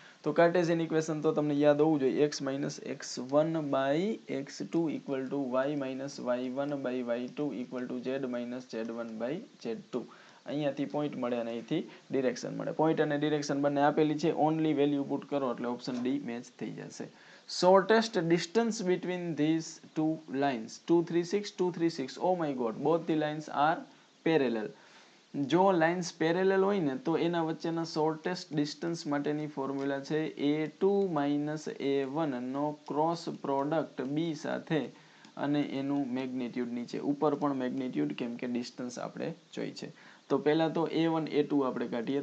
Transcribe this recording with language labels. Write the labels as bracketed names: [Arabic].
[Gujarati] તો Cartesian equation તો તમને યાદ હોવું જોઈએ, x - x1/x2 = y - y1/y2 = z - z1/z2. અહીંયાથી પોઈન્ટ મળે અને અહીંથી ડિરેક્શન મળે. પોઈન્ટ અને ડિરેક્શન બંને આપેલી છે, ઓનલી વેલ્યુ પુટ કરો એટલે ઓપ્શન ડી મેચ થઈ જશે. [English] Shortest distance between these two lines 236 236. oh my god, both the lines are parallel. [Gujarati] જો લાઇન્સ પેરેલલ હોય ને તો એના વચ્ચેના શોર્ટેસ્ટ ડિસ્ટન્સ માટેની ફોર્મ્યુલા છે a2 - a1 નો ક્રોસ પ્રોડક્ટ b સાથે અને એનું મેગ્નિટ્યુડ નીચે. ઉપર પણ મેગ્નિટ્યુડ, કેમ કે ડિસ્ટન્સ આપણે જોઈ છે. તો પહેલા તો a1 a2 આપણે કાઢીએ.